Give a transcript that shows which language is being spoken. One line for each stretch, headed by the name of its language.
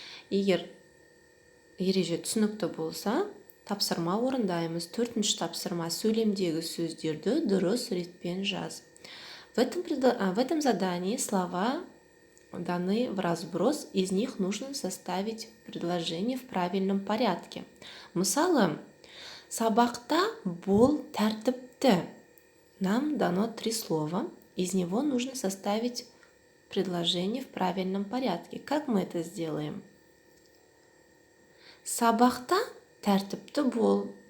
Kazakh: Егер ереже түсінікті болса, тапсырма орындаймыз. 4-ші тапсырма: сөйлемдегі сөздерді дұрыс ретпен жаз.
Russian: В этом задании слова даны в разброс, из них нужно составить предложение в правильном порядке.
Kazakh: Мысалы, сабақта бол тәртіпті.
Russian: Нам дано 3 слова, из него нужно составить предложение в правильном порядке. Как мы это сделаем?
Kazakh: Сабақта тәртіпті бол.